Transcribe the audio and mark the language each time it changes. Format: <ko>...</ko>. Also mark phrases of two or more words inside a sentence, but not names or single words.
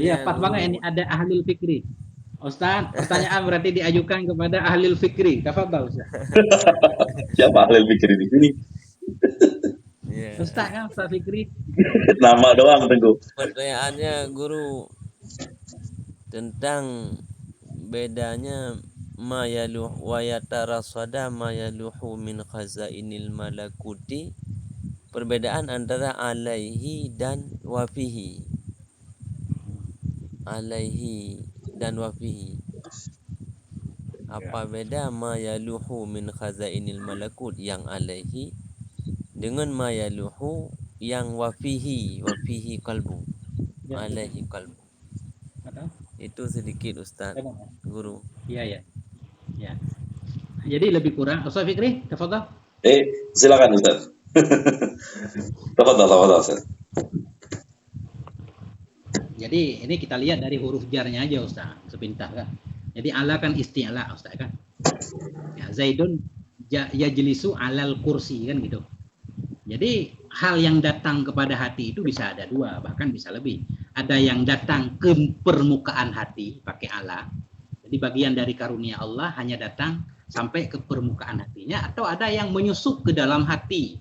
<id>iya, pas banget ini ada</id> <ar>أهل الفكر.</ar> <id>Ustaz, pertanyaan berarti diajukan kepada</id> <ar>أهل الفكر.</ar> <id>Tafadhal Ustaz. Siapa</id> <ar>أهل الفكر</ar> <id>di sini? Yeah. Ustaz kan, Ustaz Fikri. Nama doang Tengku. Pertanyaannya guru tentang bedanya</id> <ar>ما يلوح ويترصد ما يلوحه من خزائن الملكوت,</ar> <id>perbedaan antara alaihi dan wafihi. Alaihi dan wafihi. Apa beda</id> <ar>ما يلوحه من خزائن الملكوت</ar> <id>yang alaihi dengan</id> <ar>ما يلوحه</ar> <id>yang</id> <ar>وفيه قلب. عليه قلب.</ar> <id>Itu sedikit Ustaz, guru. Iya. Jadi lebih kurang. Ustaz Fikri, tafadhal. Silakan Ustaz. Tafadhal Ustaz. Jadi ini kita lihat dari huruf jarnya aja Ustaz, sepintas kan. Jadi ala kan isti'la Ustaz kan. Ya,</id> <ar>زيد يجلس على الكرسي</ar> <id>kan gitu. Jadi hal yang datang kepada hati itu bisa ada dua, bahkan bisa lebih. Ada yang datang ke permukaan hati pakai ala. Jadi bagian dari karunia Allah hanya datang sampai ke permukaan hatinya, atau ada yang menyusup ke dalam hati.</id>